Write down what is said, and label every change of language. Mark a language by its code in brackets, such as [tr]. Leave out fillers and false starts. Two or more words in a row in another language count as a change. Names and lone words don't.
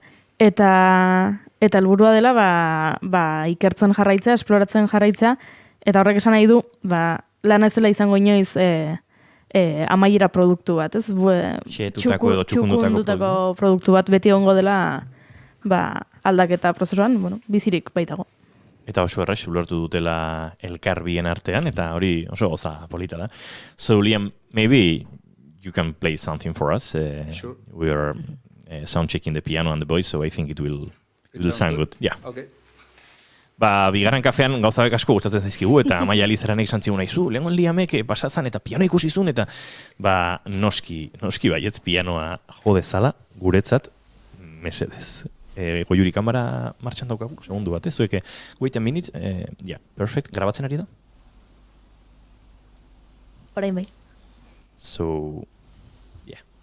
[eu] Eta helburua dela ikertzen jarraitzea, esploratzen jarraitzea, eta horrek esan nahi du, lana ez dela izango inoiz amaiera produktu bat, ez? Xehetutako edo txukundutako produktu bat beti egongo dela aldaketa prozesuan, bizirik baitago. Eta oso erraz, ulertu dutela elkar bien artean, eta hori oso goza polita da. [en] So, Liam, maybe you can play something for us. Sure. We are sound checking the piano and the voice, so I think it will sound good. Yeah. Okay. [eu] Bigarren kafean gauzabek asko gustatzen zaizkigu, eta Amaia Lizaranek esan zigun aizu, lehengon Liamek pasazan eta piano ikusizun, eta noski baietz pianoa jodezala, guretzat, mesedez. Goiuri kamera martxan daukagu, segundu bat, zueke, [en] wait a minute, perfect, [eu] grabatzen ari da? Orain bai. [en] So, yeah.